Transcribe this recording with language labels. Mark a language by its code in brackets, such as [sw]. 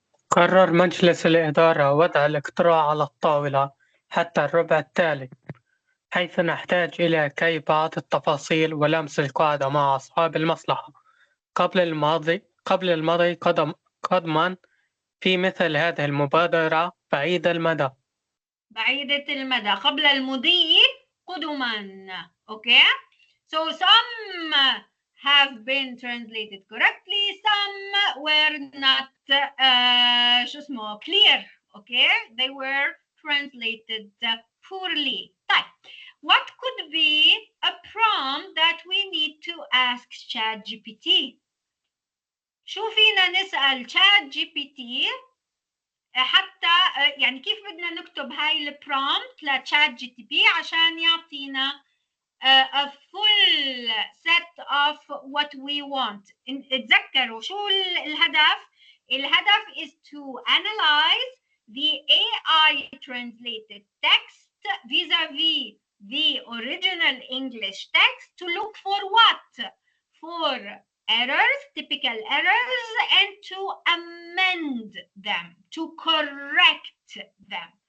[ar] قرر مجلس الإدارة وضع الاقتراع على الطاولة حتى الربع التالي، حيث نحتاج إلى كي بعض التفاصيل ولمس القاعدة مع أصحاب المصلحة قبل المضي قدما في مثل هذه المبادرة بعيدة المدى. بعيدة المدى, قبل المضي قدما. [en] Okay, so some have been translated correctly, some were not [ar] شو اسمه clear. [en] Okay, they were translated poorly. [ar] طيب, [en] what could be a prompt that we need to ask ChatGPT? [ar] شو فينا نسأل ChatGPT حتى يعني كيف بدنا نكتب هاي البرومبت لتشات جي تي بي عشان يعطينا [en] a full set of what we want. [ar] اتذكروا شو الهدف؟ الهدف [en] is to analyze the AI translated text vis-a-vis the original English text to look for what? For errors, typical errors, and to amend them, to correct them.